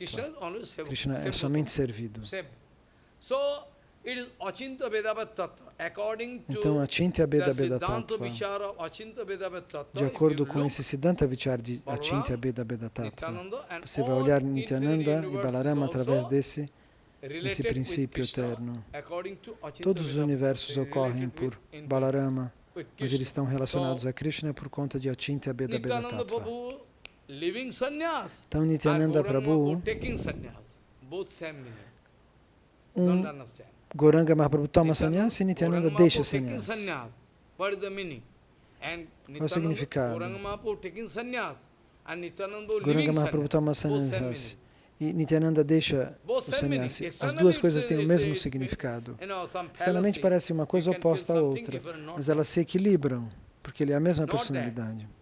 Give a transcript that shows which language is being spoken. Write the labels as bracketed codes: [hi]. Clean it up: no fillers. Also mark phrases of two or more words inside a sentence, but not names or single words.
[pt] Krishna é somente servido. Então, Achintya Beda Beda Tattva, de acordo com esse Siddhanta Vichar de Achintya Beda Beda Tattva, você vai olhar Nityananda e Balarama através desse princípio eterno. Todos os universos ocorrem por Balarama, mas eles estão relacionados a Krishna por conta de Achintya Beda Beda Tattva. Então, Nityananda Prabhu, Gauranga Mahaprabhu toma sannyasi e Nityananda deixa sannyasi. Qual o significado? Gauranga Mahaprabhu toma sannyas e Nityananda deixa o sannyasi. As duas coisas têm o mesmo significado. Externamente parece uma coisa oposta à outra, mas elas se equilibram, porque ele é a mesma personalidade.